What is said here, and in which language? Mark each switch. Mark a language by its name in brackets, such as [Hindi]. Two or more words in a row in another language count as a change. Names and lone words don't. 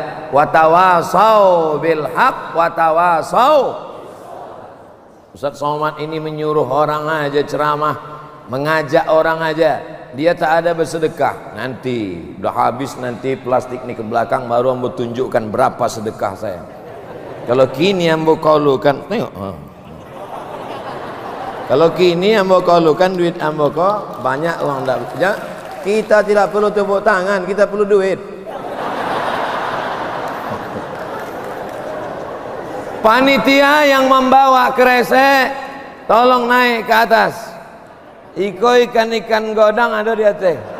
[Arabic] Watawasau bil haq, watawasau. [Indonesian] Ustaz Somad ini menyuruh orang aja ceramah, mengajak orang aja. Dia tak ada bersedekah. Nanti udah habis nanti plastik ini ke belakang baru ambo tunjukkan berapa sedekah saya. [Minangkabau] Kalau kini ambo kaulukan, tengok. Kalau kini ambo kaulukan duit ambo kok banyak uang dak. [Indonesian] Ya, kita tidak perlu tepuk tangan, kita perlu duit. Panitia yang membawa kresek tolong naik ke atas. [Minangkabau] Iko ikan godang ada di atas.